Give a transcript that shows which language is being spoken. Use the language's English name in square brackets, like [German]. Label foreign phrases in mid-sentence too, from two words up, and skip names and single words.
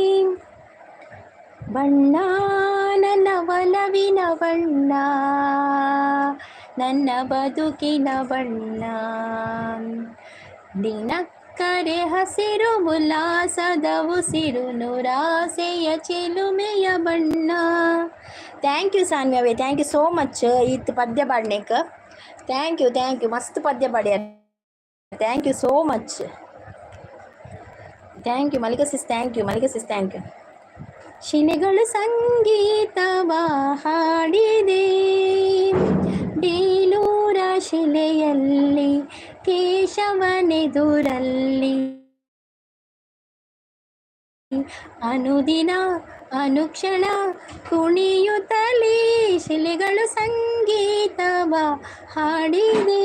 [Kannada] ಬಣ್ಣ ನನ್ನ ಒಲವಿನ ಬಣ್ಣ, ನನ್ನ ಬದುಕಿನ ಬಣ್ಣ, ನಿನಕ್ಕರೆ ಹಸಿರು ಉಲ್ಲಾಸದ ಉಸಿರು, ನೂರಾಸೆಯ ಚಿಲುಮೆಯ ಬಣ್ಣ. [English] Thank you Saanvi ave, thank you so much. [Tulu] ಇತ್ತು ಪದ್ಯ ಪಾಡ್ನೇಕ [English] thank you [Tulu] ಮಸ್ತ್ ಪದ್ಯ ಪಾಡ್ಯ. [English] Thank you so much. Thank you Mallika sis, thank you. [Kannada] ಶಿಲೆಗಳು ಸಂಗೀತವ ಹಾಡಿದೆ, ಬೇಲೂರ ಶಿಲೆಯಲ್ಲಿ ಕೇಶವನೆದುರಲ್ಲಿ, ಅನುದಿನ ಅನುಕ್ಷಣ ಕುಣಿಯುತ್ತಲೇ ಶಿಲೆಗಳು ಸಂಗೀತವ ಹಾಡಿದೆ.